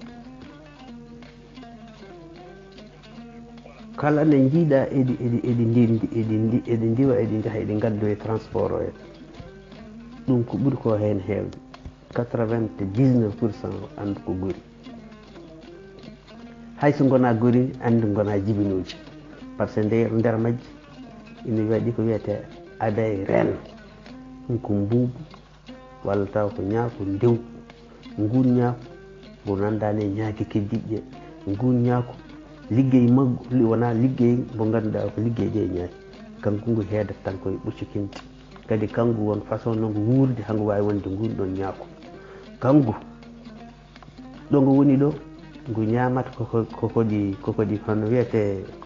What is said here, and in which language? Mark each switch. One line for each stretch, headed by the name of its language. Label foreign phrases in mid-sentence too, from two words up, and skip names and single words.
Fula: kala ne jiiɗa eɗi ndiwa eɗi jaaha eɗi gaddo e transport o en ɗum ko ɓuuri ko hen hewde 99% andu ko gori hayso gona gori andi gona jibinoji
French: par ce que
Fula: nder majji ina waɗi ko wiyete
French: abeille reine
Fula: ɗum ko mbuubu walla taw ko ñaako ndew ngun ñaako mo nandani ñaaki keddiɗe ngun ñaako liggey maggu wona liggey mo ganduɗa ko liggey ɗe ñaaki kanko ngu heedata tan koye ɓuccukinti kadi kangu won façon nongo wuurde hangu wawi wonde ngun ɗon ñaako kangu ɗo ngo woni ɗo ngu ñamata koko ɗi hono wiyete